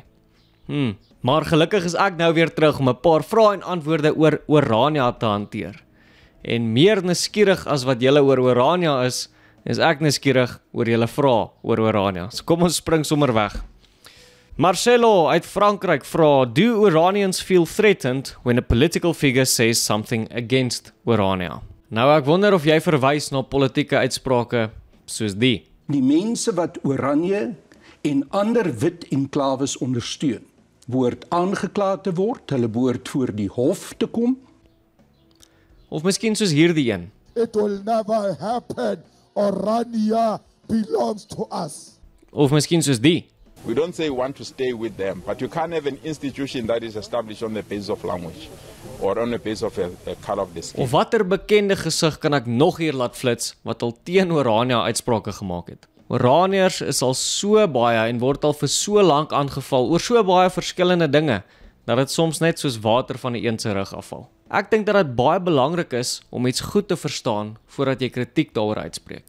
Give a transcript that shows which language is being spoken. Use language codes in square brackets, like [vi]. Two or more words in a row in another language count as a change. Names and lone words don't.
[af] Maar gelukkig is ek nou weer terug om 'n paar vrae en antwoorde oor Orania te hanteer. En meer nuuskierig as wat julle oor Orania is ek nuuskierig oor julle vrae oor Orania. So kom ons spring sommer weg. Marcelo uit Frankryk vra, [en] do Oranians feel threatened when a political figure says something against Orania? [af] Nou ek wonder of jy verwys na politieke uitsprake soos die. Die mense wat Oranje en ander wit enklaves ondersteun, behoort aangekla te word, hulle behoort voor die hof te kom. Of miskien soos hierdie een. [en] It will never happen. Orania belongs to us. [af] Of miskien soos die. [en] We don't say we want to stay with them, but you can't have an institution that is established on the basis of language or on the basis of a color of the skin. [af] Of watter bekende gesig kan ek nog hier laat flits wat al teen Orania uitsprake gemaak het? Oraniërs is al so baie en word al vir so lank aangeval oor so baie verskillende dinge, dat dit soms net soos water van die een se rug afval. Ek dink dat dit baie belangrik is om iets goed te verstaan voordat jy kritiek daaroor uitspreek.